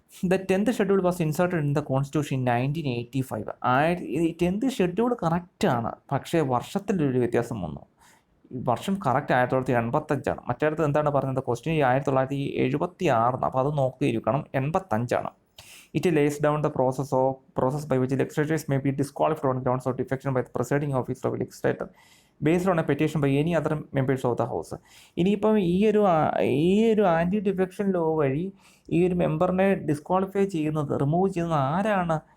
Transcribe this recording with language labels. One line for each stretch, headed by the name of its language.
English: The 10th schedule was inserted in the constitution 1985.
Malayalam: 10th schedule കറക്റ്റാണ്, പക്ഷേ വർഷത്തിലൊരു വ്യത്യാസം വന്നു. വർഷം കറക്റ്റ് 1985ആണ്. മറ്റേടത്ത് എന്താണ് പറഞ്ഞത്, ക്വസ്റ്റ്യൻ 1976. അപ്പോൾ അത് നോക്കിയിരിക്കണം, 85ആണ്.
English: It lays down the process by which legislators may be disqualified on grounds of defection by the presiding officer of a legislator based on a petition by any other members of the house.
Malayalam: ഇനിയിപ്പം ഈ ഒരു anti defection law വഴി ഈ ഒരു മെമ്പറിനെ disqualify remove ചെയ്യുന്നത് ആരാണ്?